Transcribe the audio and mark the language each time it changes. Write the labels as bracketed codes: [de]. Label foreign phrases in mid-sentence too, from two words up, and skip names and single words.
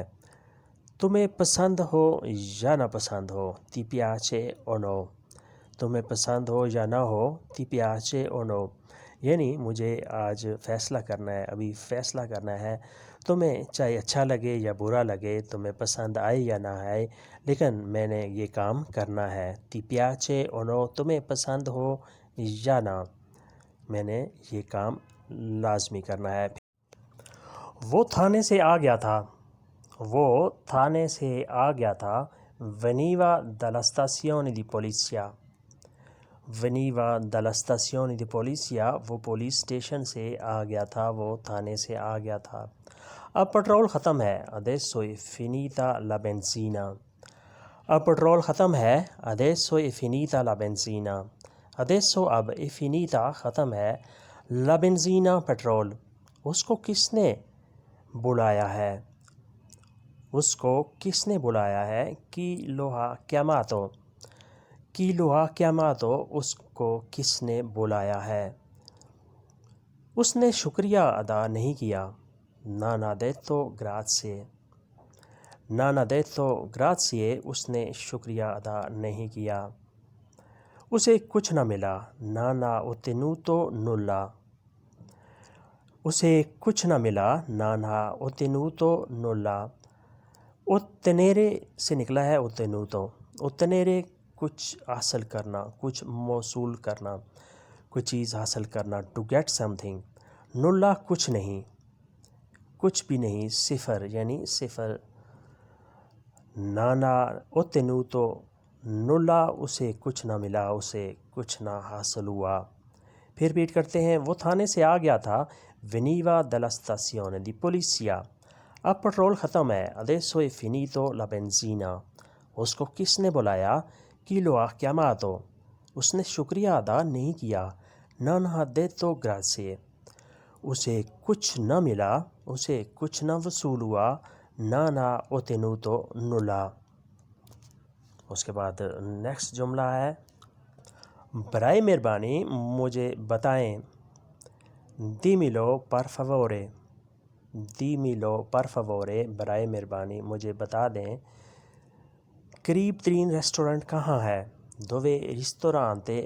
[ur] تمہیں پسند ہو یا نہ پسند ہو، [it] ti piace o no, [ur] تمہیں پسند ہو یا نہ ہو، [it] ti piace o no, [ur] یعنی مجھے آج فیصلہ کرنا ہے، ابھی فیصلہ کرنا ہے، تمہیں چاہے اچھا لگے یا برا لگے، تمہیں پسند آئے یا نہ آئے، لیکن میں نے یہ کام کرنا ہے۔ [it] ti piace o no, [ur] تمہیں پسند ہو یا نہ، میں نے یہ کام لازمی کرنا ہے۔ وہ تھانے سے آ گیا تھا، وہ تھانے سے آ گیا تھا، [it] veniva dalla stazione di polizia, veniva dalla stazione di polizia, [ur] وہ [en] police station [ur] سے آ گیا تھا، وہ تھانے سے آ گیا تھا۔ اب پٹرول ختم ہے، [it] adesso è finita la benzina، [ur] اب پٹرول ختم ہے، [it] adesso è finita la benzina، adesso اب è finita [ur] ختم ہے، [it] la benzina [ur] پٹرول، اس کو کس نے بلایا ہے، اس کو کس نے بلایا ہے، [it] chi lo ha chiamato، chi lo ha chiamato، [ur] اس کو کس نے بلایا ہے۔ اس نے شکریہ ادا نہیں کیا، [it] non ha detto grazie، non ha detto grazie، [ur] اس نے شکریہ ادا نہیں کیا۔ اسے کچھ نہ ملا، [it] non ha ottenuto nulla، [ur] اسے کچھ نہ ملا، [it] non ha ottenuto nulla، [ur] ottenere سے نکلا ہے ottenuto، ottenere کچھ حاصل کرنا، کچھ موصول کرنا، کوئی چیز حاصل کرنا، [en] to get something، [ur] nulla کچھ نہیں، کچھ بھی نہیں، صفر، یعنی صفر، [it] non ha ottenuto nulla، [ur] اسے کچھ نہ ملا، اسے کچھ نہ حاصل ہوا۔ پھر ریپیٹ کرتے ہیں: وہ تھانے سے آ گیا تھا، [it] veniva dalla stazione di polizia، [ur] اب پٹرول ختم ہے، [it] adesso è finito la benzina، [ur] اس کو کس نے بلایا، [it] chi lo ha chiamato، [ur] اس نے شکریہ ادا نہیں کیا، [it] non ha detto grazie، [ur] اسے کچھ نہ ملا، اسے کچھ نہ وصول ہوا، [it] non ha ottenuto nulla۔ [ur] اس کے بعد نیکسٹ جملہ ہے برائے مہربانی مجھے بتائیں، [it] dimmelo per favore, dimmelo per favore, [ur] برائے مہربانی مجھے بتا دیں قریب ترین ریسٹورنٹ کہاں ہے، [it] dove ristorante